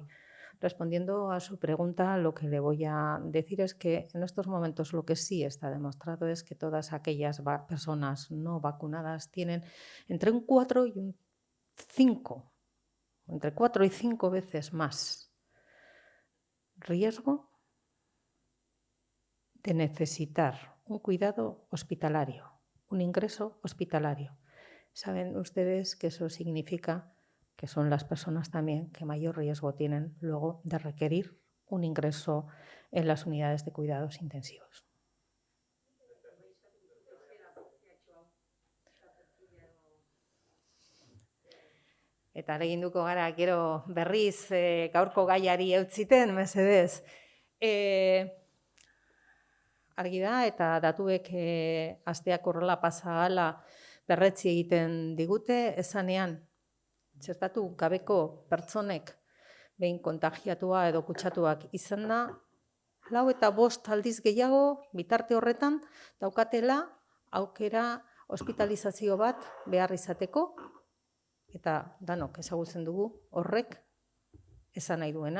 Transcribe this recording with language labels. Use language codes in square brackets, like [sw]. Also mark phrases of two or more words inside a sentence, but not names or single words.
[es] Respondiendo a su pregunta, lo que le voy a decir es que en estos momentos lo que sí está demostrado es que todas aquellas personas no vacunadas tienen entre un 4 y un 5, entre 4 y 5 veces más riesgo de necesitar un cuidado hospitalario, un ingreso hospitalario. Saben ustedes que eso significa que son las personas también que mayor riesgo tienen luego de requerir un ingreso en las unidades de cuidados intensivos. [eu] Eta areginduko gara, gero berriz gaurko gaiari eutziten, mesedez. Argi da, eta datuek asteak horrela pasa ahala berretsi egiten digute, esanean, txertatu gabeko pertsonek behin kontagiatua edo kutsatuak izan da, 4 eta 5 aldiz gehiago bitarte horretan daukatela aukera hospitalizazio bat behar izateko, eta danok ezagutzen dugu horrek esan nahi duena.